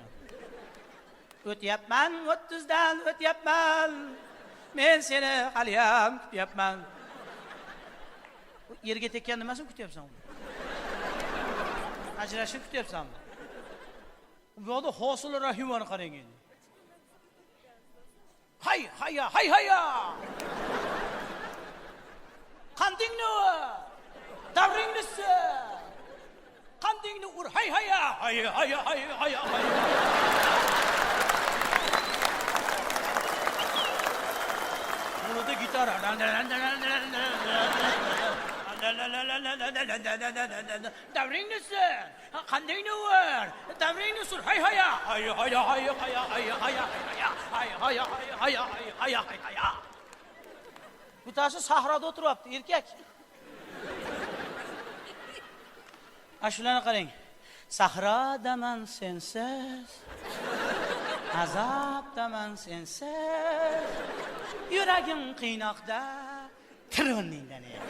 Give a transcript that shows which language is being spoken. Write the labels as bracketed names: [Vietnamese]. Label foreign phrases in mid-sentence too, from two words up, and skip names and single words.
[Uzbek] O'tyapman, 30 dan o'tyapman. Men seni haliyam kutyapman. Yerga tekkan nimasini kutyapsan? Ajrashib kutyapsanmi? Bu yerda Hosil Rahimoni qarang endi. Hay haya, hay haya. Qandingni davringni qandingni ur, hay haya, hay haya, hay haya, hay. Burada gitar. Davringni qandingni ur, davringni sur, hay haya, hay haya, hay haya, hay haya, hay haya, hay haya, hay haya. Bittasi sahroda o'tiryapti, erkak. Ashulani qarang. Sahrodaman sensiz, azobdaman sensiz, yuragim qiynoqda, tironningdan.